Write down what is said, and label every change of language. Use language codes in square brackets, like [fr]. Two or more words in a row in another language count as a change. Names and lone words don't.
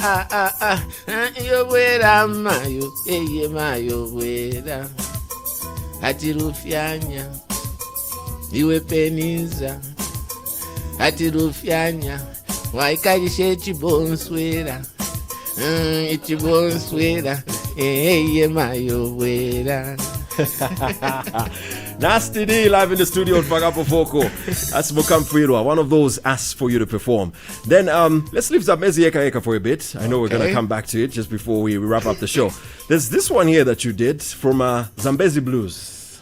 [ny] Iyo bwera mayo, eye mayo bwera. Ati rufyanya, iwe peniza. Ati rufyanya, waikarishe chibonswera. Chibonswera, eye mayo bwera. [en] Nasty D live in the studio at Fakapo Vocal. That's Mukamfirwa, one of those asked for you to perform. Then let's leave Zambezi Eka Eka for a bit. I know we're going to come back to it just before we wrap up the show. There's this one here that you did from Zambezi Blues.